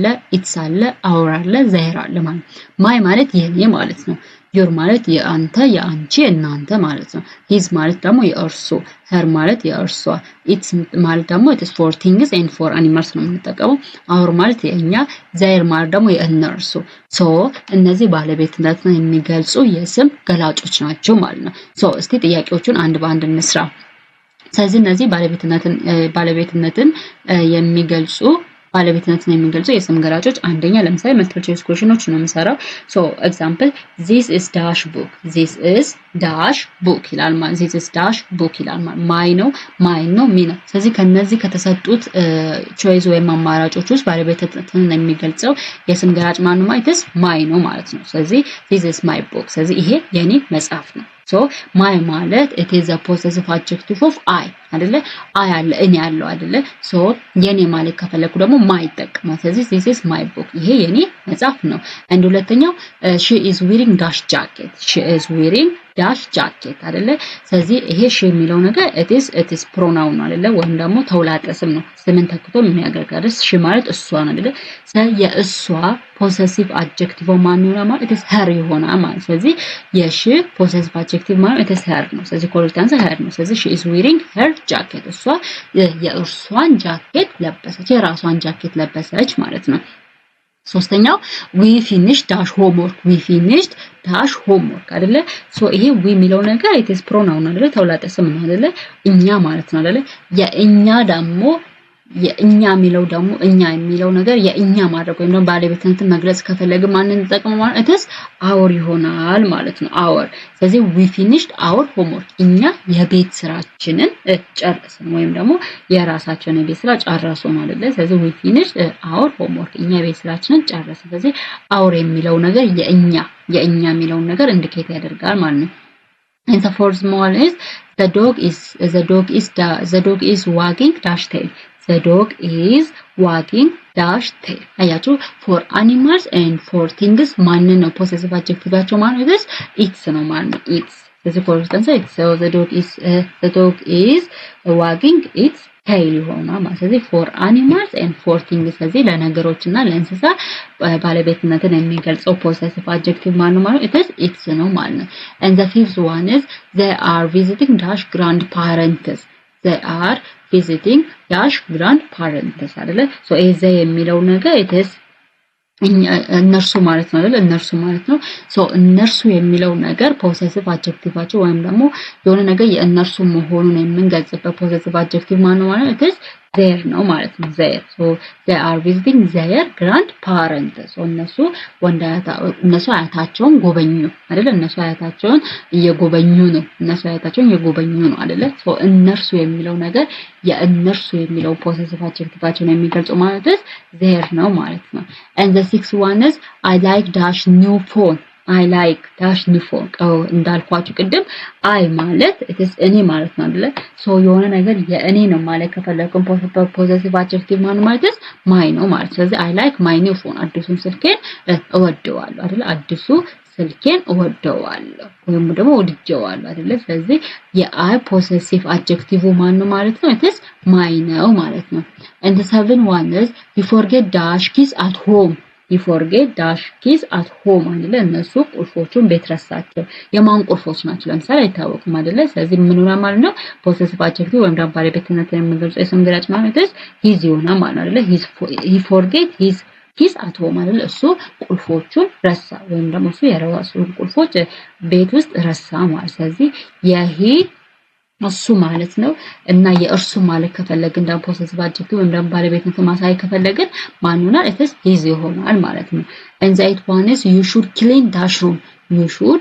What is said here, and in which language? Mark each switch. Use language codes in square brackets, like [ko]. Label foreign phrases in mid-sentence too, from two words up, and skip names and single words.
[am] ኢትስ አለ፣ አውር አለ፣ ዘሄር አለ ማለት ነው። ማይ ማለት የኔ ማለት ነው። ዩር ማለት የአንተ፣ የአንቺ፣ እናንተ ማለት ነው። ሂዝ ማለት ደግሞ የእርሱ፣ ሄር ማለት የእርሷ፣ ኢትስ ማለት ደግሞ [en] its for things and for animals [am] ነው የምንጠቀመው። አውር ማለት የኛ፣ ዘሄር ማለት ደግሞ የእነርሱ። እነዚህ ባለቤትነትን የሚገልጹ የስም ገላጮች ናቸው ማለት ነው። እስቲ ጥያቄዎቹን አንድ በአንድ እንስራ። ስለዚህ እነዚህ ባለቤትነትን የሚገልጹ የስም ገላጮች አንደኛ ለምሳሌ [en] multiple choice questions [am] ነው የምሰራው። ኤግዛምፕል [en] this is dash book [am] ይላል ማለት [en] this is dash book [am] ይላል ማለት ማይ ነው ሚ ነው። ስለዚህ ከነዚህ ከተሰጡት ቾይስ ወይም አማራጮች ውስጥ ባለቤትነትን የሚገልጸው የስም ገላጭ ማን ነው ማለት ማይ ነው ማለት ነው። ስለዚህ [en] this is my book [am] ስለዚህ ይሄ የኔ መጽሐፍ ነው። ማይ ማለት [en] it is a possessive adjective of I [am] አይደለ? አይ አለ እኔ ያለው አይደለ? የኔ ማለት ከፈለኩ ደግሞ ማይ ይጠቀማል። ስለዚህ [en] this is my book [am] ይሄ የኔ መጽሐፍ ነው። አንድ ሁለተኛው [en] she is wearing dash jacket [am] አይደለ? ስለዚህ ይሄ she የሚለው ነገር [en] it is pronoun [am] አይደለ? ወይም ደግሞ ተውላጠ ስም ነው። ስምን ተክቶ የሚያገለግል she ማለት እሷ ነው አይደለ? የእሷ [en] possessive adjective [am] ማን ነው ማለት [en] it is her [am] ይሆናል ማለት። ስለዚህ የሺ [en] possessive adjective [am] ማለት [en] it is her [am] ነው። ስለዚህ [en] correct answer her [am] ነው። ስለዚህ [en] she is wearing her jacket [am] እሷ የእርሷን ጃኬት ለበሰች፣ የራሷን ጃኬት ለበሰች ማለት ነው። ሶስተኛው [en] we finished dash homework [am] አይደለ? ይሄ we የሚለው ነገር [en] it is pronoun [am] አይደለ? ተውላጠ ስም ነው አይደለ? እኛ ማለት ነው አይደለ? የእኛ የሚለው ነገር የእኛ ማድረግ ወይም ደግሞ ባለቤትነትን መግለጽ ከፈለግን ማንን እንጠቀመው ማለት [en] it is our [am] ይሆናል ማለት ነው። our ስለዚህ [en] we finished our homework [am] እኛ የቤት ስራችንን ጨረስን ወይም ደግሞ የራሳችንን የቤት ስራ ጨረሱ ማለት ነው። ስለዚህ [en] we finished our homework [am] እኛ የቤት ስራችንን ጨረስን። ስለዚህ our የሚለው ነገር የእኛ የሚለውን ነገር ኢንዲኬት ያደርጋል ማለት ነው። [en] And the fourth one is the dog is wagging dash tail. The dog is wagging dash tail. [am] አያችሁ [en] for animals and for things [am] ማን ነው [en] possessive adjectiveቸው [am] ማለት ነው it's ነው ማለት ነው it's ስለዚህ [en] for instance so the dog is wagging its tail [am] ይሆናል ማለት ስለዚህ [en] for animals and for things [am] ስለዚህ ለነገሮችና ለእንስሳ ባለቤትነትን የሚገልጸው [en] possessive adjective [am] ማን ነው ማለት it's ነው ማለት ነው። [en] And the fifth one is they are visiting dash grandparents. They are visiting dash grandparents አይደለ? [am] ይሄ የሚለው ነገር [en] it is [am] እነርሱ ማለት ነው አይደል? እነርሱ ማለት ነው። እነርሱ የሚለው ነገር [en] possessive adjectiveቸው [am] ወይም ደግሞ የሆነ ነገር የእነርሱ መሆኑን የምንገልጽበት [en] possessive adjective [am] ማን ነው ማለት ነው their ነው ማለት ነው their. [en] they are visiting their grandparents. [am] እነሱ አያታቸውን ጎበኙ አይደል? እነሱ አያታቸውን እየጎበኙ ነው አይደል? እነርሱ የሚለው ነገር የእነርሱ የሚለው [en] possessive adjectiveቸውን [am] የሚገልጸው ማለት their ነው ማለት ነው። [en] And the sixth one is I like dash new phone. I like dash new phone. [am] እንዳልኳችሁ ቅድም I ማለት [en] it is [am] እኔ ማለት ነው አይደል? የሆነ ነገር የእኔ ነው ማለት ከፈለኩን [en] possessive adjective [am] ማለት my ነው ማለት። ስለዚህ [en] I like my new phone [am] አዲሱን ስልኬን እወደዋለሁ አይደል? አዲሱ ስልኬን እወደዋለሁ ወይም ደግሞ ወድጄዋለሁ አይደል? ስለዚህ የአይ [en] possessive adjective [am] ማን ነው ማለት ነው [en] it is my [am] ነው ማለት ነው። [en] And the seventh one is you forget dash keys at home. [am] አይደለ? እነሱ ቁልፎቹን ቤት ረሳቸው። የማን ቁልፎች ናቸው ለምሳሌ አይታወቁም አይደለ? ስለዚህ ምን ሆነ ማለት ነው [en] possessive adjective [am] ወይም ደግሞ ባለቤትነትን የሚገልጸው የስም ገላጭ ማለት his ይሆናል ማለት አይደለ? [en] he forget his keys at home [am] አይደለ? እሱ ቁልፎቹን ረሳ ወይም ደግሞ እሱ የራሱን ቁልፎች ቤት ውስጥ ረሳ ማለት። ስለዚህ እሱ ማለት ነው እና የእርሱ ማለት ከፈለግን ደግሞ [en] possessive adjective [am] ወይም ደግሞ ባለቤትነትን ማሳይ ከፈለግን ማን ሆናል [en] it is his [am] ይሆናል ማለት ነው። [en] And the eighth one is you should clean dash room.